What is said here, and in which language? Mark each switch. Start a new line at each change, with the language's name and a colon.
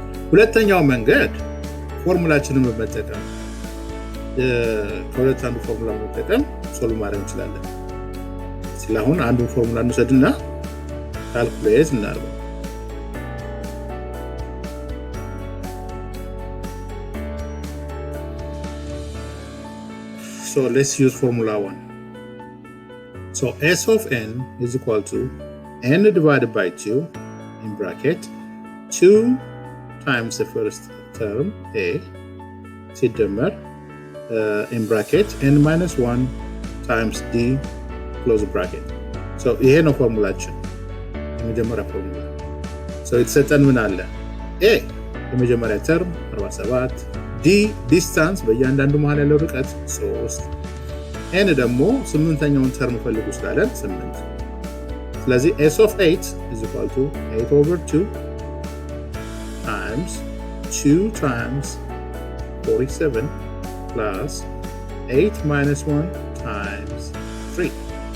Amharic: ሁለተኛው መንገድ ፎርሙላችንን በመጠቀም ከሁለት አንዱ ፎርሙላ በመጠቀም ሶልቭ ማድረግ እንችላለን። ስለአሁን አንዱን ፎርሙላ እንውሰድና ካልኩሌት እናድርገው።
English: So let's use formula 1. So S of n is equal to n divided by 2 in bracket 2 times the first term a ሲደመር in bracket n minus 1 times d close bracket.
Amharic: So ይሄ ነው ፎርሙላችን የመጀመሪያ ፎርሙላ። So የተሰጠን ምን አለ? a የመጀመሪያ ተርም 47 d ዲስታንስ በእያንዳንዱ መሃል ያለው ርቀት 3 n ደግሞ ስምንተኛውን ተርም ፈልጉ ስላለን 8። ስለዚህ
English: s of 8 is equal to 8 over 2 times 2 times 47 plus 8 minus 1 times 3.